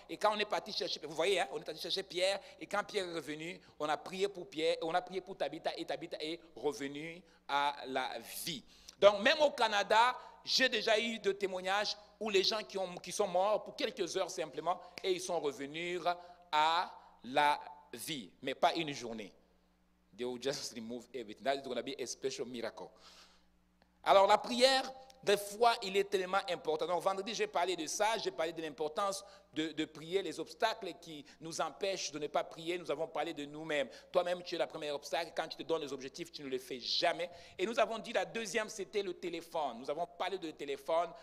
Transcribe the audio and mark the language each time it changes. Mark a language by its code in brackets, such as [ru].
[fr] Et quand on est parti chercher, vous voyez, hein, on est parti chercher Pierre. Et quand Pierre est revenu, on a prié pour Pierre, on a prié pour Tabitha, et Tabitha est revenue à la vie. Donc même au Canada, j'ai déjà eu de témoignages où les gens qui sont morts pour quelques heures simplement, et ils sont revenus à la vie, mais pas une journée. [en] They will just remove everything. That is going to be a special miracle. [fr] Alors la prière, des fois, il est tellement important. Donc vendredi, j'ai parlé de ça, j'ai parlé de l'importance de prier, les obstacles qui nous empêchent de ne pas prier. Nous avons parlé de nous-mêmes. Toi-même, tu es le premier obstacle. Quand tu te donnes les objectifs, tu ne le fais jamais. Et nous avons dit la deuxième, c'était le téléphone. Nous avons parlé de téléphone.